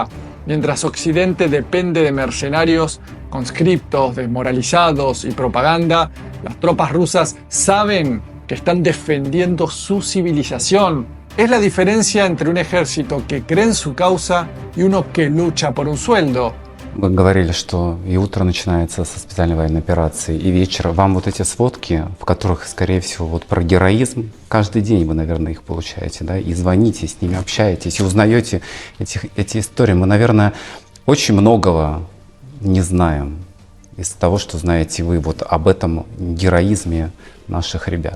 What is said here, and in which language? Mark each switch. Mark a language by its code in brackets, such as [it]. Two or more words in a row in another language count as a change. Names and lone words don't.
[es] Mientras Occidente depende de mercenarios, conscriptos, desmoralizados y propaganda, las tropas rusas saben que están defendiendo su civilización. Es la diferencia entre un ejército que cree en su causa y uno que lucha por un sueldo. [ru] Вы говорили, что и утро начинается со специальной военной операции, и вечер. Вам вот эти сводки, в которых, скорее всего, вот про героизм, каждый день вы, наверное, их получаете, да, и звоните, с ними общаетесь, и узнаете эти истории. Мы, наверное, очень многого не знаем из того, что знаете вы, вот об этом героизме наших ребят.